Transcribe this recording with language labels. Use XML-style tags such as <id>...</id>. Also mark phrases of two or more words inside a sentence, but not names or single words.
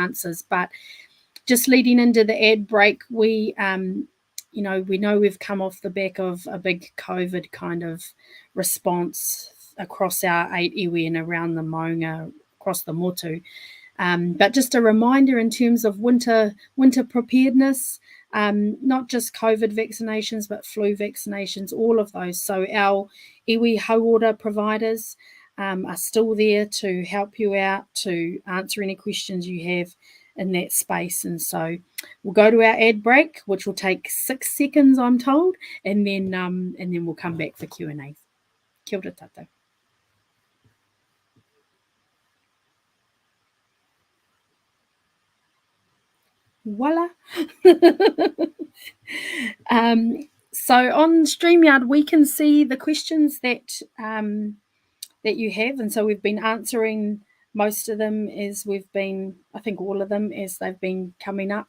<en>But just leading into the ad break, we we know we've come off the back of a big COVID kind of response across our 8 iwi and around the Maunga, across the motu. But just a reminder in terms of winter preparedness, not just COVID vaccinations, but flu vaccinations, all of those. So our iwi hauora providers are still there to help you out, to answer any questions you have in that space. And so we'll go to our ad break, which will take 6 seconds, I'm told, and then we'll come back for Q&A.</en> <mi>Kia ora tātou.</mi> <en>Voila. So on StreamYard, we can see the questions that you have, and so we've been answering most of them I think all of them as they've been coming up.</en>